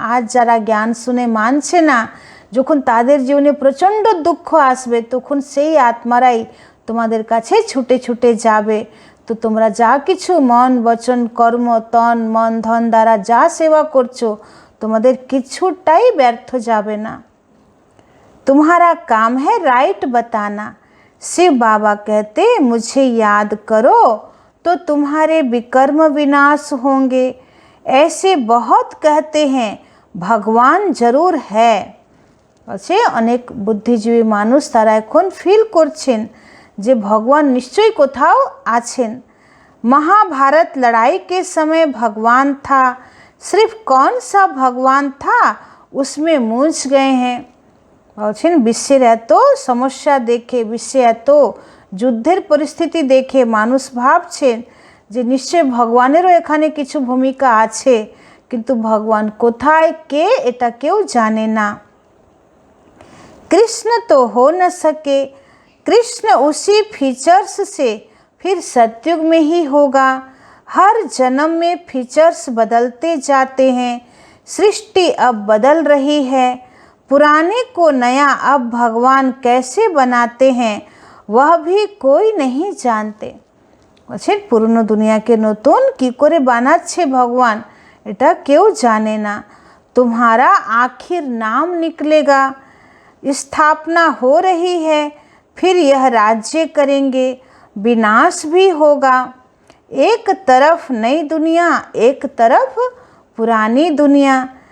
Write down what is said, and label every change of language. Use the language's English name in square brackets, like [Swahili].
[Bangla] আজ যারা জ্ঞান শুনে মানছে না, যখন তাদের জীবনে প্রচণ্ড দুঃখ আসবে তখন সেই আত্মারাই তোমাদের কাছে ছুটে ছুটে যাবে। তো তোমরা যা কিছু মন বচন কর্ম তন মন ধন দ্বারা যা সেবা করছো তোমাদের কিছুটাই ব্যর্থ যাবে না। [Hindi] तुम्हारा काम है राइट बताना। शिव बाबा कहते मुझे याद करो तो तुम्हारे विकर्म विनाश होंगे। ऐसे बहुत कहते हैं भगवान जरूर है। [Bangla] আছে অনেক বুদ্ধিজীবী মানুষ তারা এখন ফিল করছেন যে ভগবান নিশ্চয়ই কোথাও আছেন। [Hindi] महाभारत लड़ाई के समय भगवान था, सिर्फ कौन सा भगवान था उसमें मूंझ गए हैं। [Bangla] বলছেন বিশ্বের এত সমস্যা দেখে, বিশ্বে এত যুদ্ধের পরিস্থিতি দেখে মানুষ ভাবছেন যে নিশ্চয় ভগবানেরও এখানে কিছু ভূমিকা আছে, কিন্তু ভগবান কোথায় কে এটা কেউ জানে না। [Hindi] कृष्ण तो हो न सके, कृष्ण उसी फीचर्स से फिर सतयुग में ही होगा। हर जन्म में फीचर्स बदलते जाते हैं, सृष्टि अब बदल रही है। पुराने को नया अब भगवान कैसे बनाते हैं वह भी कोई नहीं जानते। [Bangla] বলছেন পুরনো দুনিয়াকে নতুন কি করে বানাচ্ছে ভগবান এটা কেউ জানে না। [Hindi] तुम्हारा आखिर नाम निकलेगा, स्थापना हो रही है, फिर यह राज्य करेंगे, विनाश भी होगा। एक तरफ नई दुनिया, एक तरफ पुरानी दुनिया।